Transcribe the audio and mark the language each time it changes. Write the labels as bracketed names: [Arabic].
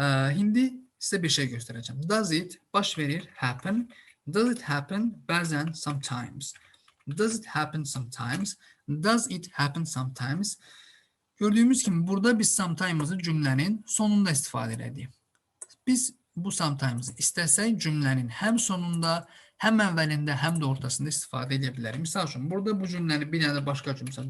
[Azerbaijani] Hindi sizə bir şey göstərəcəm. [English] Does it [Azerbaijani] baş verir, [English] happen. Does it happen? [Azerbaijani] Bəzən, [English] sometimes. Does it happen sometimes? Does it happen sometimes? [Azerbaijani] Gördüyümüz kimi burada biz sometimes'ı cümlənin sonunda istifadə edirik. Biz bu sometimes'ı istəsək cümlənin həm sonunda, həm əvvəlində, həm də ortasında istifadə edə bilərik. Misal üçün, burada bu cümləni bir dənə başqa cümlə.